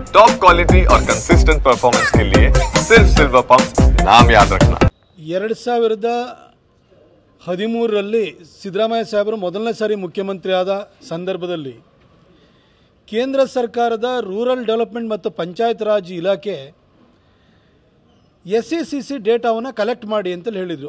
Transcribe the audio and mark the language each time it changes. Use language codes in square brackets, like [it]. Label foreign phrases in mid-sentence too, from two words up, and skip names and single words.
[en] top quality [hi] और [en] consistent performance [hi] के लिए सिर्फ सिल्वर पंप नाम याद रखना। [kn] 2013ರಲ್ಲಿ ಸಿದ್ದರಾಮಯ್ಯ ಸಾಹೇಬರು ಮೊದಲನೇ ಸಾರಿ ಮುಖ್ಯಮಂತ್ರಿ ಆದ ಸಂದರ್ಭದಲ್ಲಿ ಕೇಂದ್ರ ಸರ್ಕಾರದ [en] rural development [kn] ಮತ್ತು ಪಂಚಾಯತ್ ರಾಜ್ ಇಲಾಖೆ SECC ಡೇಟಾವನ್ನು ಕಲೆಕ್ಟ್ ಮಾಡಿ ಅಂತ ಹೇಳಿದರು.